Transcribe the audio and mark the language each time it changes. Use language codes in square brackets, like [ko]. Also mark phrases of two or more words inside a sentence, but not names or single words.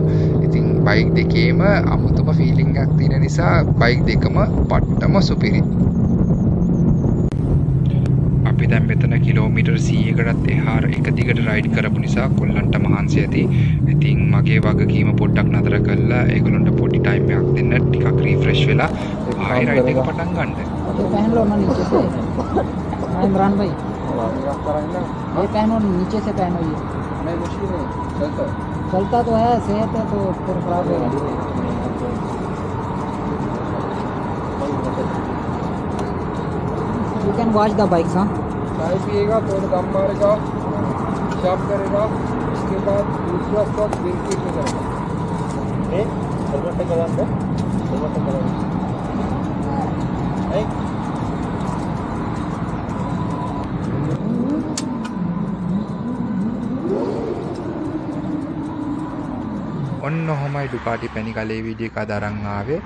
[si] ඉතින් බයික් දෙකේම අමුතුම ෆීලිං එකක් තියෙන නිසා බයික් දෙකම පට්ටම සුපිරි. අපි දැන් මෙතන කිලෝමීටර් 100කටත් එහාට එක දිගට රයිඩ් කරපු නිසා කොල්ලන්ට මහන්සි ඇති. ඉතින් මගේ වගකීම පොඩ්ඩක් නතර කරලා ඒගොල්ලන්ට පොඩි ටයිම් එකක් දෙන්න ටිකක් රිෆ්‍රෙෂ් වෙලා ආයෙ රයිඩ් එක පටන් ගන්න. [hi] ये पहन लो ना नीचे से। हाँ इमरान भाई ये पहनो नीचे से पहनो ये। नहीं मुश्किल नहीं चलता है. चलता तो है सेहत है तो फिर खराब होगा। [en] You can watch the bikes हाँ। [hi] चाय पिएगा थोड़ा दम मारेगा शॉप करेगा उसके बाद दूसरा स्टॉप बिल्कुल में करेगा. [si] ඔන්න ඔහොමයි ඩුකාටි පැණිගලේ වීඩියෝ එක අද අරන් ආවේ.